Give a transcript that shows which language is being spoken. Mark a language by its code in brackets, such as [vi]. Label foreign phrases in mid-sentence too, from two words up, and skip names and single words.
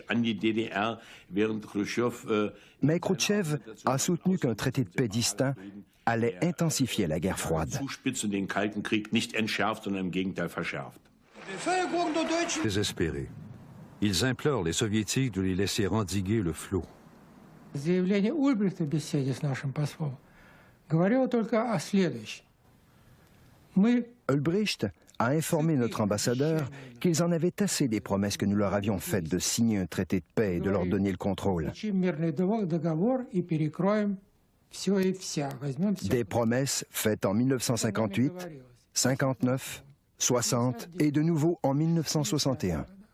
[fr] Mais Khrouchtchev a soutenu qu'un traité de paix distinct allait intensifier la guerre froide. Désespérés, ils implorent les Soviétiques de les laisser endiguer le flot. [ru] Заявление Ульбрихта в беседе с нашим послом говорило только о следующем. [fr] Ulbricht a informé notre ambassadeur qu'ils en avaient assez des promesses que nous leur avions faites de signer un traité de paix et de leur donner le contrôle. Des promesses faites en 1958, 59, 60 et de nouveau en 1961.